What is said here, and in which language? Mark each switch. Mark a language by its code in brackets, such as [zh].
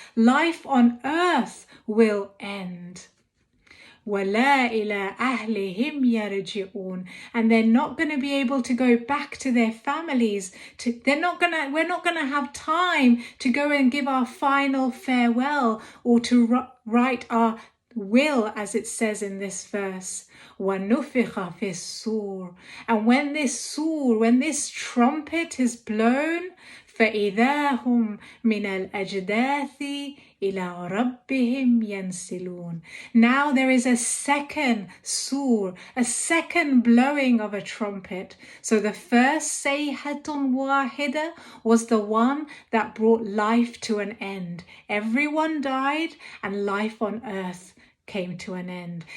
[en] Life on earth will end. [ar] وَلَا إِلَىٰ أَهْلِهِمْ يَرْجِعُونَ, [en] and they're not going to be able to go back to their families. We're not going to have time to go and give our final farewell or to write our will, as it says in this verse. [ar] وَنُفِخَ فِي الصُّورِ, [en] and when this trumpet is blown, [ar] فَإِذَا هُمْ مِنَ الْأَجْدَاثِ إِلَىٰ رَبِّهِمْ يَنْسِلُونَ. [en] Now there is a second sur, a second blowing of a trumpet. So the first sayhatun wahida was the one that brought life to an end. Everyone died and life on earth came to an end.